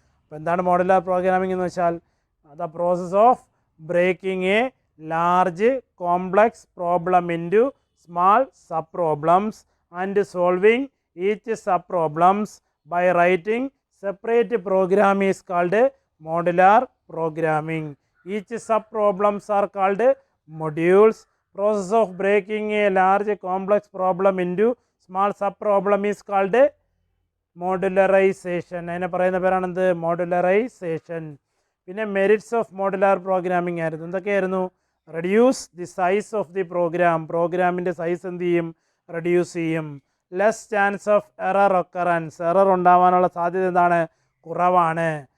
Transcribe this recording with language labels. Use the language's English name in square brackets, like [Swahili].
[Malayalam] അപ്പോൾ എന്താണ് modular programming എന്ന് വെച്ചാൽ, [English] The process of breaking a large complex problem into small sub problems and solving each sub problems by writing separate program is called modular programming. Each sub problems are called modules. Process of breaking a large complex problem into small sub problem is called modularization. [Malayalam] അതിനെ പറയുന്ന പേരാണെന്ത്, modularization. പിന്നെ merits of modular programming ആയിരുന്നു. എന്തൊക്കെയായിരുന്നു, [English] reduce the size of the [Malayalam] പ്രോഗ്രാമിൻ്റെ size എന്ത് ചെയ്യും, reduce ചെയ്യും. [English] less chance of error occurrence, [Malayalam] error ഉണ്ടാവാനുള്ള സാധ്യത എന്താണ്, കുറവാണ്.